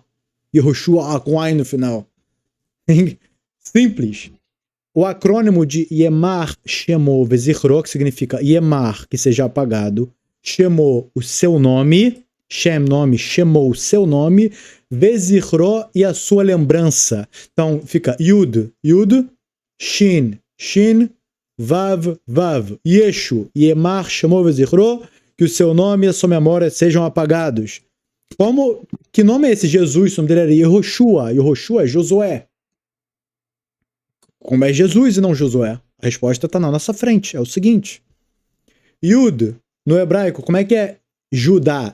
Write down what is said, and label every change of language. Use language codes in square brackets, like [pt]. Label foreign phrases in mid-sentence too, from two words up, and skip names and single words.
[pt] Yehoshua com I no final. Simples. O acrônimo de [he] ימח שמו וזכרו, [pt] que significa Yemar, que seja apagado, Shemo, o seu nome, Shem, nome, Shemo, o seu nome, Vezichro e a sua lembrança. Então fica [he] יוד יוד שין שין וו וו ישו ימח שמו וזכרו, [pt] que o seu nome e a sua memória sejam apagados. Que nome é esse Jesus? O nome dele era Yehoshua. Yehoshua é Josué. Como é Jesus e não Josué? A resposta está na nossa frente. É o seguinte. Yud, no hebraico, como é que é Judá?